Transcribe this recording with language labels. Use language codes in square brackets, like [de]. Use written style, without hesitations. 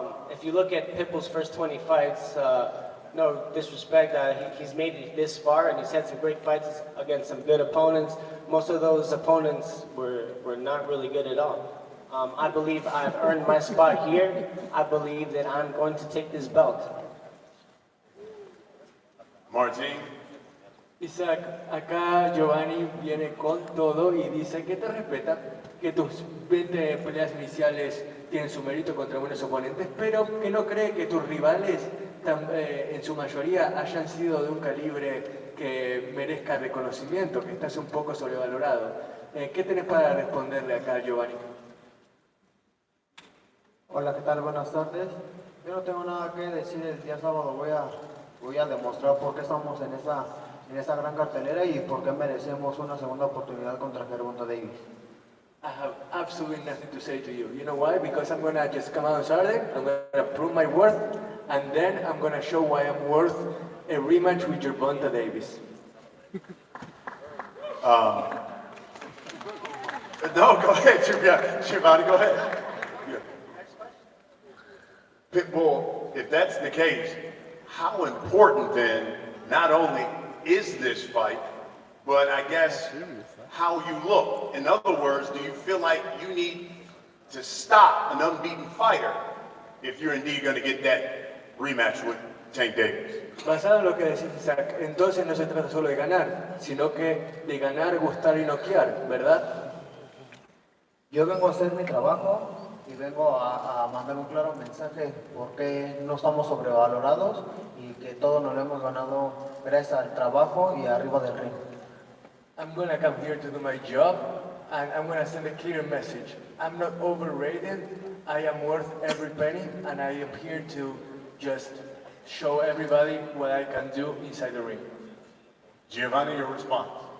[en] If you look at Pitbull's first 20 fights, no disrespect, he's made it this far and he's had some great fights against some good opponents. Most of those opponents were not really good at all. I believe I've earned my spot here. I believe that I'm going to take this belt. Martin, [es] Isaac, acá Giovanni viene con todo y dice que te respeta, que tus 20 peleas iniciales tienen su mérito contra buenos oponentes, pero que no cree que tus rivales en su mayoría hayan sido de un calibre que merezca reconocimiento, que estás un poco sobrevalorado. ¿Qué tenés para responderle acá a Giovanni? Hola, ¿qué tal? Buenas tardes. Yo no tengo nada que decir el día sábado. Voy a demostrar por qué estamos en esa gran cartelera y por qué merecemos una segunda oportunidad contra Gervonta Davis. [en] I have absolutely nothing to say to you. You know why? Because I'm gonna just come out on Saturday, I'm gonna prove my worth, and then I'm gonna show why I'm worth a rematch with Gervonta Davis. No, go ahead, Giovanni, go ahead. Pitbull, if that's the case, how important then, not only is this fight, but I guess how you look? In other words, do you feel like you need to stop an unbeaten fighter if you're indeed going to get that rematch with Tank Davis? [es] Basado en lo que decís, Isaac, entonces no se trata solo de ganar, sino que de ganar, gustar y noquear, ¿verdad? Yo vengo a hacer mi trabajo y vengo a mandar un claro mensaje porque no estamos sobrevalorados y que todo nos lo hemos ganado gracias al trabajo y arriba del ring. [en] I'm gonna come here to do my job, and I'm gonna send a clear message. I'm not overrated, I am worth every penny, and I am here to just show everybody what I can do inside the ring. Giovanni, your response?